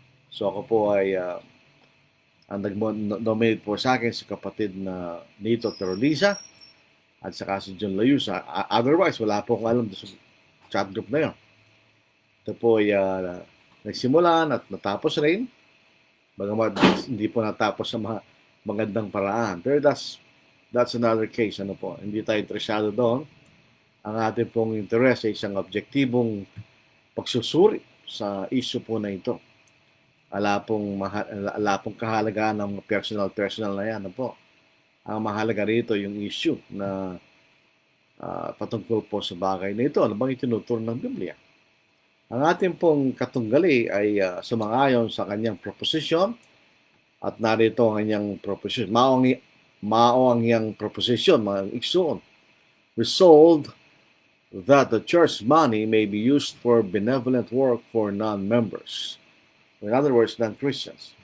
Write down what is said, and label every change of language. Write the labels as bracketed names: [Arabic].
[Filipino] So ako po ay ang nag-nominate po sa akin si kapatid na Nito Terolisa at saka si John Layusa. Otherwise, wala po akong alam sa chat group na yun. Ito po ay nagsimulan at natapos rin. Bagamat hindi po natapos sa mga magandang paraan. Pero [English] that's another case. [Filipino] Ano po, hindi tayo interesado doon. Ang ating pong interest ay isang objektibong pagsusuri sa issue po na ito. Ala pong kahalagaan ng personal na yan. Ano po. Ang mahalaga rito yung issue na patungkol po sa bagay na ito. Ano bang itinuturo ng Biblia? Ang ating pong katunggali ay sumang-ayon sa kanyang proposition at narito ang kanyang proposition. [Cebuano] Mao ang iyang proposition, mga igsoon. [English] Resolved that the church money may be used for benevolent work for non-members. In other words, non-Christians.